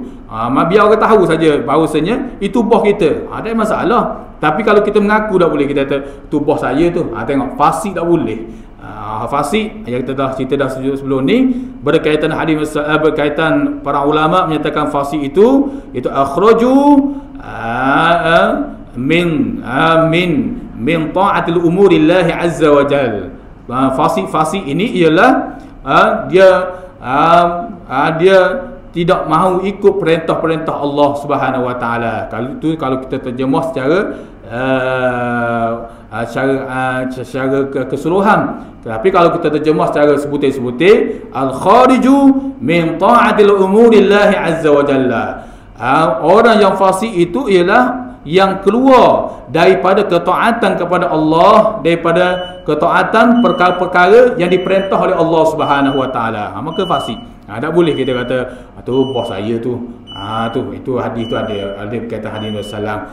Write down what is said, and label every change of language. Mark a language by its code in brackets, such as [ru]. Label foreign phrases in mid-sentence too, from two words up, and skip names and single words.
[ms] Biar orang tahu saja bahawasanya itu boh kita. Tak ada masalah. Tapi kalau kita mengaku tak boleh, kita kata tu boh saya tu. Tengok fasik tak boleh. Fasik yang kita dah cerita dah sebelum ni berkaitan hadis, berkaitan para ulama menyatakan fasik itu [ar] أخرج من طاعة أمور الله عز وجل. [ms] Fasik ini ialah dia tidak mahu ikut perintah-perintah Allah [ar] سبحانه وتعالى. [ms] Kalau kita terjemah secara keseluruhan. Tapi kalau kita terjemah secara sebutir-sebutir, [ar] الخارج من طاعة أمور الله عز وجل. [ms] Orang yang fasik itu ialah yang keluar daripada ketaatan kepada Allah, daripada ketaatan perkara-perkara yang diperintah oleh Allah [ar] سبحانه وتعالى. [ms] Maka fasik. Tak boleh kita kata tu bos saya tu. Itu hadis tu ada berkaitan hadis Rasulullah.